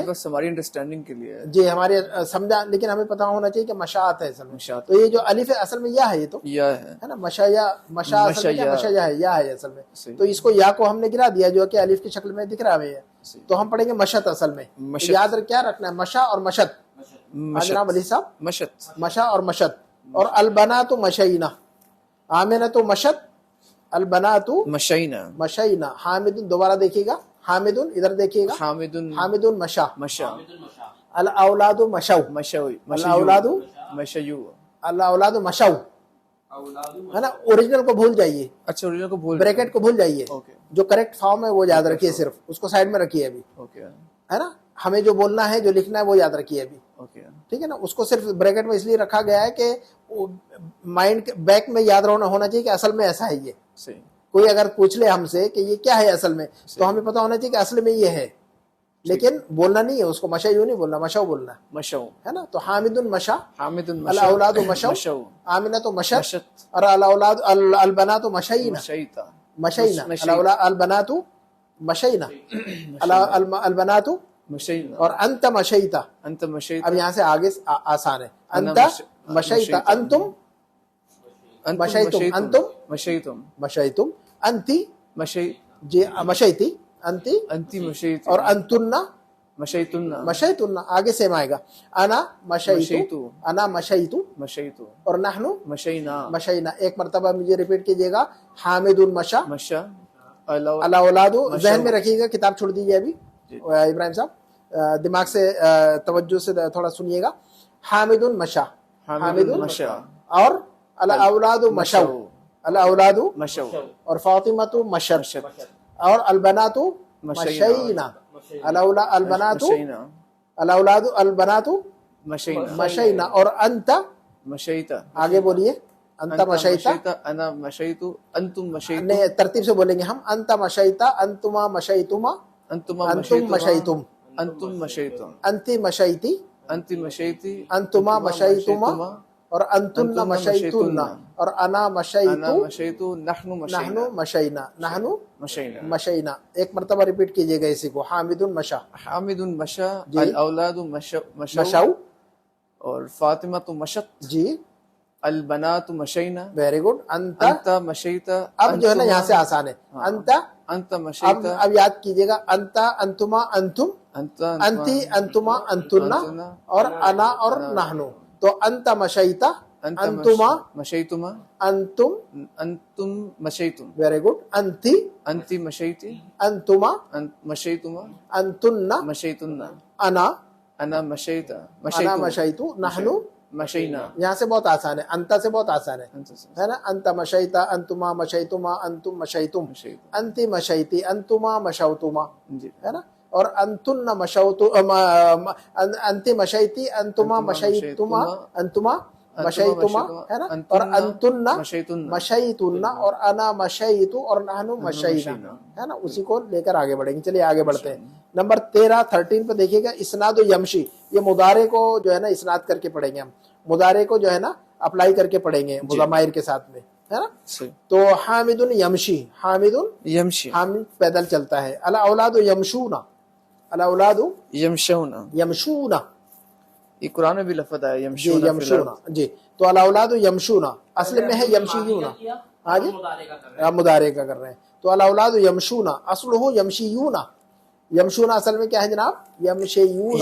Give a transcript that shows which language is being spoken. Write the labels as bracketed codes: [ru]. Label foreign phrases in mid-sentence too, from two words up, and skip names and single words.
[ur] بس ہماری انڈرسٹینڈنگ کے لیے جی ہمارے سمجھا, لیکن ہمیں پتہ ہونا چاہیے کہ مشاعت ہے اصل میں. تو یہ جو الف ہے اصل میں یا ہے, یہ تو یا ہے نا. [ar] مشایا, مشا مشایا [ur] ہے, یا ہے اصل میں. تو اس کو یا کو ہم نے گرا دیا جو کہ الف کی شکل میں دکھ رہا ہے. تو ہم پڑھیں گے مشت اصل میں. یاد کیا رکھنا ہے؟ مشا اور مشت. جناب علی صاحب, [ar] مشت. مشا اور مشت. اور البنات مشینا. آمنۃ مشت, البنات مشینا. مشینا. حامد, [ur] دوبارہ دیکھیے گا, حامد ادھر دیکھیے گا, [ar] حامد مشا. مشا. الاولاد مشو. مشو. الاولاد مشیو. الاولاد مشو, [ur] ہے نا. اوریجنل کو بھول جائیے. اچھا, اوریجنل کو بھول, بریکٹ کو بھول جائیے. جو [en] correct form [ur] ہے وہ یاد رکھیے, صرف اس کو سائڈ میں رکھیے ابھی, ہے نا. ہمیں جو بولنا ہے, جو لکھنا ہے وہ یاد رکھیے ابھی. ٹھیک ہے نا. اس کو صرف بریکٹ میں اس لیے رکھا گیا ہے کہ [en] mind back [ur] میں یاد ہونا چاہیے کہ اصل میں ایسا ہے. یہ صحیح. کوئی اگر پوچھ لے ہم سے کہ یہ کیا ہے اصل میں, تو ہمیں پتہ ہونا چاہیے کہ اصل میں یہ ہے, لیکن بولنا نہیں ہے اس کو. مشا یوں نہیں بولنا, مشو بولنا ہے. [ar] مشو, [ur] ہے نا. تو [ar] حامد مشا, حامد الاولاد مشو, آمنۃ مشت, اور الاولاد البنات مشینا. مشینا. البنات مشینا. البنات مشینا. اور انت مشیتا. انت مشیتا. [ur] اب یہاں سے آگے آسان ہے. [ar] انت مشیتا, انتم مشیتم, انتم مشیتم. مشیتم, انتی مشی. جی مشیتی, انتی, انتی مشیتی. اور انتن मशैतुन्ना मशैतुन्ना, [ur] آگے سیم آئے گا, [ar] أنا مشيتُ, मशैतु, أنا مشيتُ, मशैतु, اور نحن मशैना, मशैना। [ur] ایک مرتبہ مجھے ریپیٹ کیجیے گا, [ar] حامدٌ مشى, मशा, अला, الأولادُ, मशौ। [ur] ذہن میں رکھیے گا، کتاب چھوڑ دیجیے ابھی ابراہیم صاحب، دماغ سے توجہ سے تھوڑا سنیے گا. [ar] حامدٌ مشى, حامدٌ مشى, اور الأولادُ مشوا، الأولادُ, मशौ, اور فاطمةُ مشت, मशत, اور البناتُ मशैना, مشينَ، البناتُ, मशैना, الأولادُ البناتُ मशैना, मशैना, اور أنتَ, मशैता, [ur] آگے بولیے, [ar] أنتَ مشيتَ, أنا مشيتُ، أنتم مشيتُ, [ur] نے ترتیب سے بولیں گے ہم, [ar] أنتَ مشيتَ، أنتما مشيتما, अंतुमा أنتم مشيتم, أنتم مشيتم, أنتِ مشيتِ, أنتِ مشيتِ, أنتما مشيتما، اور أنتنّ अंतुन्ना مشيتنّ، اور أنا अना मशैतु, मशैतु, نحن مشينا, نحن مشينا، نحن मशैना, مشينا. [ur] ایک مرتبہ ریپیٹ کیجیے گا اسی کو, [ar] حامدٌ مشى, حامدٌ مشى, जी। الأولادُ مشوا, मशौ, اور فاطمة تو مشت, जी, البناتُ مشينَ, [en] Very good. अंत, [ar] أنتَ مشيتَ, [ur] اب جو ہے نا یہاں سے آسان ہے، أنت, [ar] अंता अब मशैता, [ur] اب یاد کیجیے گا, [ar] أنتَ، أنتما، أنتم, अंता, अंति, أنتما، أنتنّ، اور أنا اور نحن. تو أنتَ مشيتَ, अंता अंतुमा, मशैतुमा, अंतुम, أنتم مشيتم, [en] Very good, [ar] अंति, أنتِ مشيتِ, अंतुमा, मशैतुमा, अंतुन्ना, मशैतुन्ना, अना, أنا مشيتَ, أنا مشيتُ، نحن. मशैना, [ur] یہاں سے بہت آسان ہے، أنت سے بہت آسان ہے نا. [ar] أنتَ مشيتَ، أنتما مشيتما، أنتم مشيتم، أنتِ مشيتِ، أنتما مشيتما, जी, [ur] ہے نا. [ar] اور أنتنّ مشيتُ، أنتِ مشيتِ، أنتما مشيتما، أنتما مشيتما, [ur] ہے نا. [ar] اور أنتنّ मशैतुन्ना, مشيتنّ، اور أنا مشيتُ، اور نحن مشينا, [ur] ہے نا. اسی کو لے کر آگے بڑھیں گے۔ چلیے آگے بڑھتے ہیں. نمبر 13 پے دیکھیے گا, [ar] إسنادُ يمشي, [ur] یہ مضارع کو جو ہے نا اسناد کر کے پڑھیں گے ہم، مضارع کو جو ہے نا اپلائی کر کے پڑھیں گے مضمائر کے ساتھ میں، ہے نا. [ar] تو حامدٌ يمشي، حامدٌ यमशी, [ur] حامد پیدل چلتا ہے. [ar] الأولادُ يمشون، الأولادُ यमशौना, यमशूना, [ur] یہ قرآن میں بھی لفظ آیا जी, [ar] यमशूना, يمشون، جی. [ur] तो [ar] الأولادُ يمشون [ur] اصل میں ہے يمشيون، آگے مضارع کا کر رہے ہیں. तो [ar] الأولادُ يمشون، أصلُه يمشيون، يمشون [ur] اصل میں کیا ہے جناب, यमशयूना,